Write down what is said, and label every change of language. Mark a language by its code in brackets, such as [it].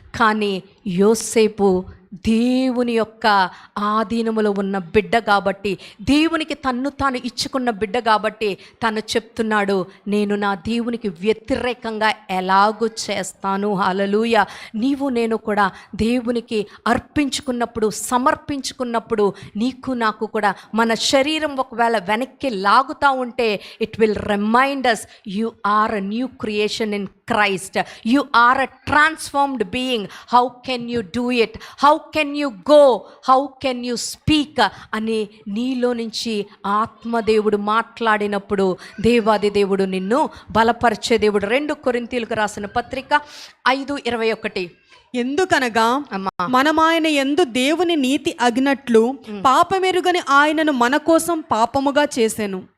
[te] కానీ యోసేపు దేవుని యొక్క ఆధీనములో ఉన్న బిడ్డ కాబట్టి, దేవునికి తన్ను తాను ఇచ్చుకున్న బిడ్డ కాబట్టి తను చెప్తున్నాడు, నేను నా దేవునికి వ్యతిరేకంగా ఎలాగూ చేస్తాను. హల్లెలూయా. నీవు నేను కూడా దేవునికి అర్పించుకున్నప్పుడు, సమర్పించుకున్నప్పుడు నీకు నాకు కూడా మన శరీరం ఒకవేళ వెనక్కి లాగుతూ ఉంటే [en] It will remind us you are a new creation in Christ. You are a transformed being. How can you do it? How can you go? How can you speak? [te] అని నీలో నుంచి ఆత్మదేవుడు మాట్లాడినప్పుడు దేవాది దేవుడు నిన్ను బలపరిచే దేవుడు. 2 కొరింథీయులకు రాసిన పత్రిక 5:21. ఎందుకనగా మనం ఆయన యందు దేవుని నీతి అగినట్లు పాపమెరుగని ఆయనను మన కోసం పాపముగా చేసెను.